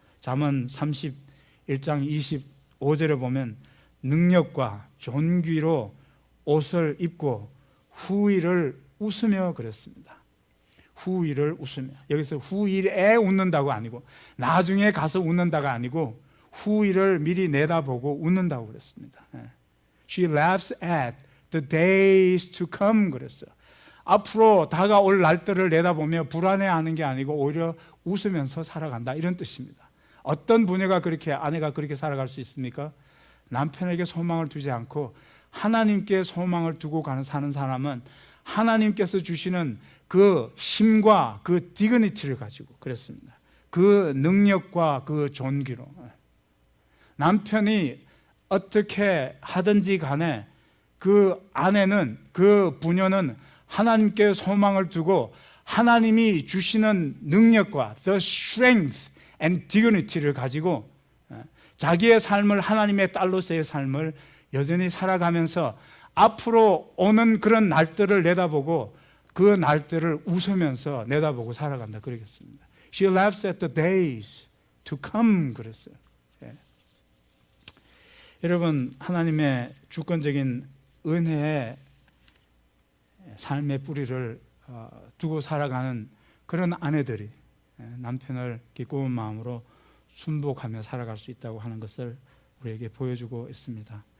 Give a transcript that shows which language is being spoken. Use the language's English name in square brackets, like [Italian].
[Korean] 잠언 31장 25절에 보면 능력과 존귀로 옷을 입고 후일을 웃으며 그랬습니다. 후일을 웃으며, 여기서 후일에 웃는다고 아니고 나중에 가서 웃는다가 아니고 후일을 미리 내다보고 웃는다고 그랬습니다. [English] She laughs at the days to come [Korean] 그랬어요. 앞으로 다가올 날들을 내다보며 불안해하는 게 아니고 오히려 웃으면서 살아간다, 이런 뜻입니다. 어떤 부녀가 그렇게, 아내가 그렇게 살아갈 수 있습니까? 남편에게 소망을 두지 않고 하나님께 소망을 두고 사는 사람은 하나님께서 주시는 그 힘과 그 디그니티를 가지고 그랬습니다. 그 능력과 그 존귀로 남편이 어떻게 하든지 간에 그 아내는, 그 부녀는 하나님께 소망을 두고 하나님이 주시는 능력과 [English] the strength and dignity [Korean] 를 가지고 자기의 삶을, 하나님의 딸로서의 삶을 여전히 살아가면서 앞으로 오는 그런 날들을 내다보고 그 날들을 웃으면서 내다보고 살아간다 그러겠습니다. [English] She laughs at the days to come [Korean] 그랬어요. 예. 여러분, 하나님의 주권적인 은혜의 삶의 뿌리를 두고 살아가는 그런 아내들이 남편을 기꺼운 마음으로 순복하며 살아갈 수 있다고 하는 것을 우리에게 보여주고 있습니다.